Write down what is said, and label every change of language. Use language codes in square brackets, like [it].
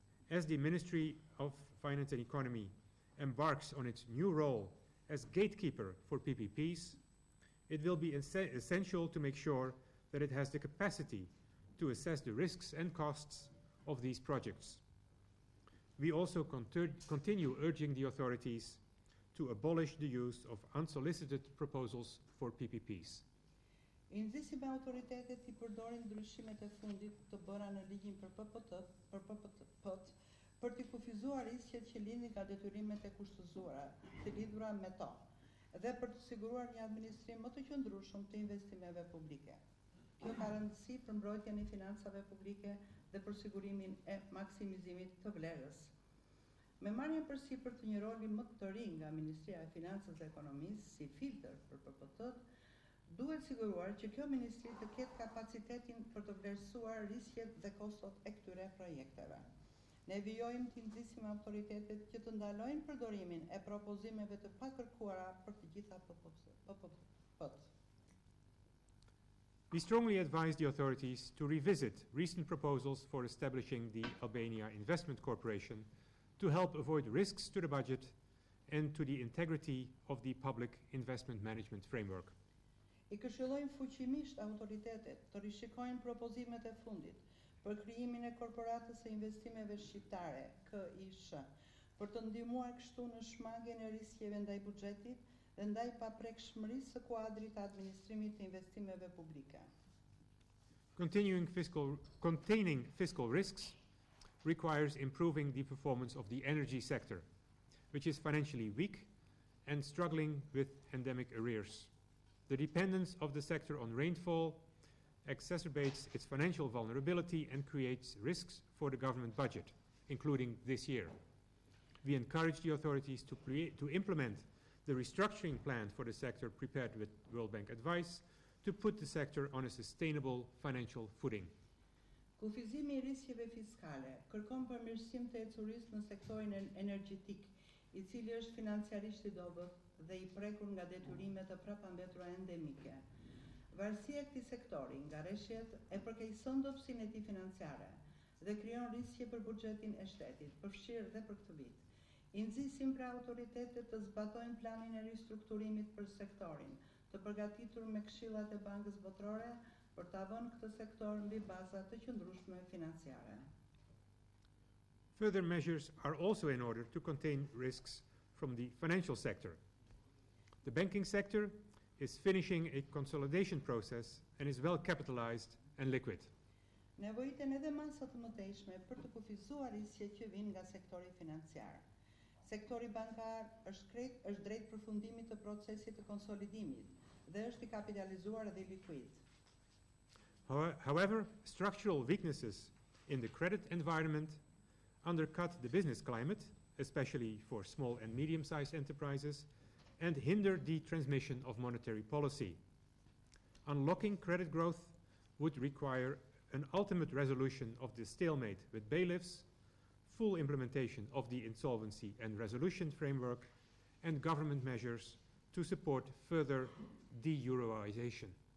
[en] As the Ministry of Finance and Economy embarks on its new role as gatekeeper for PPPs, it will be essential to make sure that it has the capacity to assess the risks and costs of these projects. We also continue urging the authorities to abolish the use of unsolicited proposals for PPPs. [sq] I nxitësit me autoritetet I përdorin ndryshimet e fundit të bëra në ligjin për PPP-t për të kufizuar riskjet që lindin nga detyrimet e kushtëzuara të lidhura me to dhe për të siguruar një administrim më të qëndrueshëm të investimeve publike. Kjo ka rëndësi për mbrojtjen e financave publike dhe për sigurimin e maksimizimit të vlerës. Me marrjen përsipër të një roli më të ri nga Ministria e Financës dhe Ekonomisë si filtër për PPP-t, duhet siguruar që kjo ministri të ketë kapacitetin për të vlerësuar riskjet dhe kostot e këtyre projekteve. Ne vijojmë të nxisim autoritetet që të ndalojnë përdorimin e propozimeve të pakërkuara për të gjitha PPP-t. [en] We strongly advise the authorities to revisit recent proposals for establishing the Albania Investment Corporation to help avoid risks to the budget and to the integrity of the public investment management framework. [sq] I këshillojmë fuqimisht autoritetet të rishikojnë propozimet e fundit për krijimin e korporatës së investimeve shqiptare, KISH, për të ndihmuar kështu në shmangjen e riskjeve ndaj buxhetit dhe ndaj paprekshmërisë së kuadrit të administrimit të investimeve publike. [en] Containing fiscal risks requires improving the performance of the energy sector, which is financially weak and struggling with endemic arrears. The dependence of the sector on rainfall exacerbates its financial vulnerability and creates risks for the government budget, including this year. We encourage the authorities to implement the restructuring plan for the sector prepared with World Bank advice to put the sector on a sustainable financial footing. [sq] Kufizimi I riskjeve fiskale kërkon përmirësim të ecurisë në sektorin energjetik, I cili është financiarisht I dobët dhe I prekur nga detyrimet të prapambetura endemike. Varësia e këtij sektori nga rreshjet e përkeqëson dobësinë e tij financiare dhe krijon riskje për buxhetin e shtetit, përfshirë dhe për këtë vit. I nxisim pra autoritetet të zbatojnë planin e ristrukturimit për sektorin, të përgatitur me këshillat e Bankës Botërore për ta vënë këtë sektor mbi baza të qëndrueshme financiare. [en] Further measures are also in order to contain risks from the financial sector. The banking sector is finishing a consolidation process and is well capitalized and liquid. [sq] Nevojiten edhe masa të mëtejshme për të kufizuar riskjet që vijnë nga sektori financiar. Sektori bankar është drejt përfundimit të procesit të konsolidimit dhe është I kapitalizuar dhe I likuid. [en] However, structural weaknesses in the credit environment undercut the business climate, especially for small and medium-sized enterprises, and hinder the transmission of monetary policy. Unlocking credit growth would require an ultimate resolution of the stalemate with bailiffs, full implementation of the insolvency and resolution framework, and government measures to support further de-euroization.